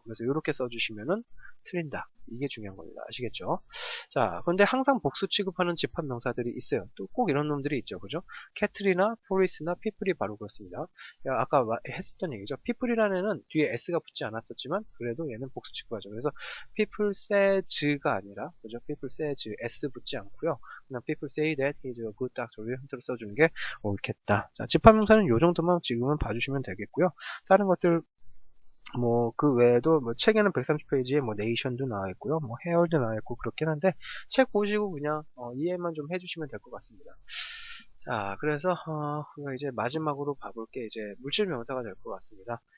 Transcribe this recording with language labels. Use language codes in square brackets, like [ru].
[ko] 그래서 이렇게 써주시면은 틀린다. 이게 중요한 겁니다. 아시겠죠? 자, 그런데 항상 복수 취급하는 집합명사들이 있어요. 또 꼭 이런 놈들이 있죠. 그죠? 캐틀이나 포리스나 피플이 바로 그렇습니다. 아까 했었던 얘기죠. 피플이라는 애는 뒤에 s가 붙지 않았었지만 그래도 얘는 복수 취급하죠. 그래서 [en] people says [ko] 가 아니라 그죠? [en] people says [ko] s 붙지 않고요. 그냥 [en] people say that he's a good doctor [ko] 이 형태로 써주는 게 옳겠다. 자, 집합명사는 요 정도만 지금은 봐주시면 되겠고요. 다른 것들 뭐 그 외에도 뭐 책에는 130페이지에 뭐 네이션도 나와 있고요. 뭐 헤어도 나와 있고 그렇긴 한데 책 보시고 그냥 이해만 좀 해주시면 될 것 같습니다. 자, 그래서 우리가 이제 마지막으로 봐볼 게 이제 물질 명사가 될 것 같습니다.